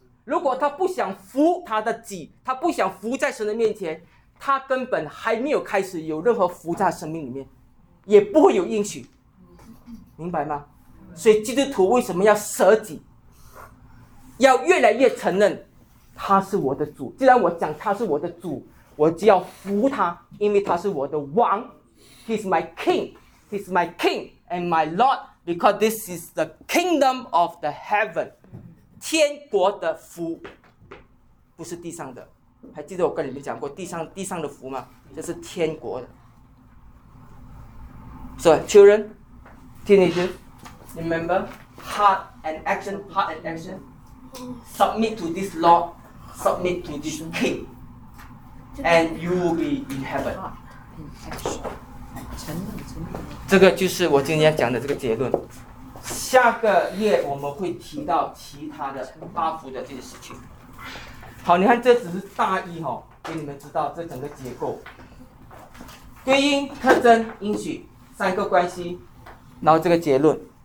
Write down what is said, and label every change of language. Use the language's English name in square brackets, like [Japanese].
[Chinese] 如果他不想服他的己，他不想服在神的面前，他根本还没有开始有任何服在生命里面，也不会有应许，明白吗？所以基督徒为什么要舍己，要越来越承认他是我的主，既然我讲他是我的主，我就要服他，因为他是我的王。 [English] He's my king. He's my king and my lord because this is the kingdom of the heaven. [Chinese] 天国的福不是地上的。还记得我跟你们讲过地上的福吗？这是天国的。 [English] So, children, teenagers, remember, heart and action, heart and action. Submit to this lawSubmit to this king, and you will be in heaven. [Chinese] 这个就是我今天讲的这个结论。下个月我们会提到其他的八福的这些事情。好，你看这只是大意哦，给你们知道这整个结构。归因、特征、应许三个关系，然后这个结论。